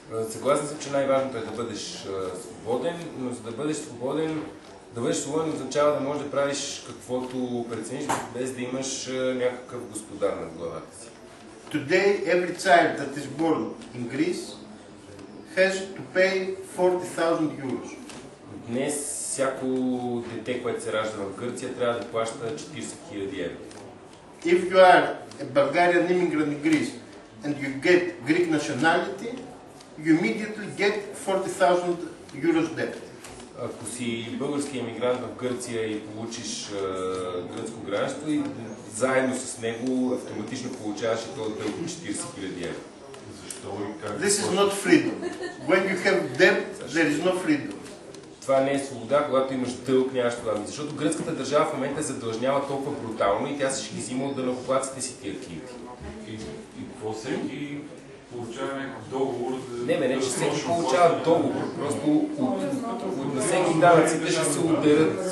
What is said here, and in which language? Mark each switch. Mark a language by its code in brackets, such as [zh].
[bg] Съгласен съм, че най-важното е да бъдеш свободен, но за да бъдеш свободен означава да можеш да правиш каквото прецениш, без да имаш някакъв господар над главата си. [en] Today, every child that is born in Greece has to pay 40,000 euros. [bg] Днес всяко дете, което се ражда в Гърция, трябва да плаща 40 000 евро. [en] If you are a Bulgarian immigrant in Greece and you get Greek nationality, you immediately get 40,000 euros debt. [bg] Ако си български емигрант в Гърция и получиш гръцко гражданство, и заедно с него автоматично получаваш и този дълг от 40 000 евро. [en] This is not freedom. When you have debt, there is no freedom. [bg] Това не е свобода, когато имаш дълг, нямаш това. Защото гръцката държава в момента задлъжнява толкова брутално и тя се ще ги взима от данъкоплатците си тия активи. И какво всеки получава някакъв договор? Не, че всеки получава договор. Просто на всеки данъците ще се ударят.